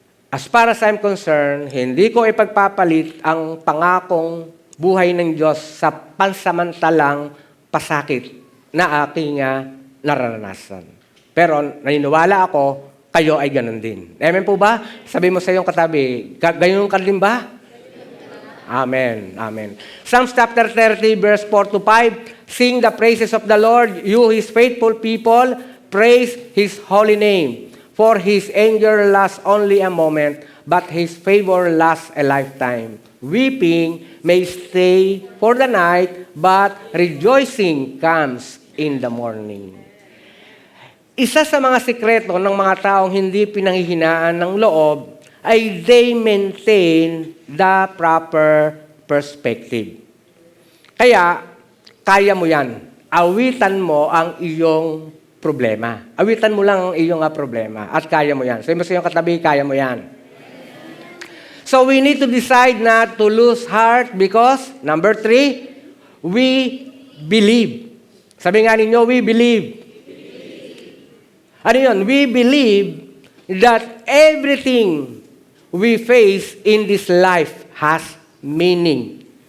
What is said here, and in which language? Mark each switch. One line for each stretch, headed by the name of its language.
English: As far as I'm concerned,
Filipino: hindi ko ipagpapalit ang pangakong buhay ng Diyos sa pansamantalang pasakit na aking nararanasan. Pero naniniwala ako, kayo ay ganun din. Amen po ba? Sabi mo sa iyong katabi, gayon ka din ba? Amen. Amen.
English: Psalms chapter 30, verse 4 to 5, sing the praises of the Lord, you His faithful people, praise His holy name. For his anger lasts only a moment, but his favor lasts a lifetime. Weeping may stay for the night, but rejoicing comes in the morning.
Filipino: Isa sa mga sikreto ng mga taong hindi pinanghihinaan ng loob ay
English: they maintain the proper perspective.
Filipino: Kaya, kaya mo yan. Awitan mo ang iyong problema. Awitan mo lang ang iyong problema at kaya mo yan. Sabi mo sa iyong katabi, kaya mo yan.
English: So we need to decide not to lose heart because, number 3, we believe.
Filipino: Sabi nga ninyo,
English: we believe.
Filipino: Ano yun?
English: We believe that everything we face in this life has meaning.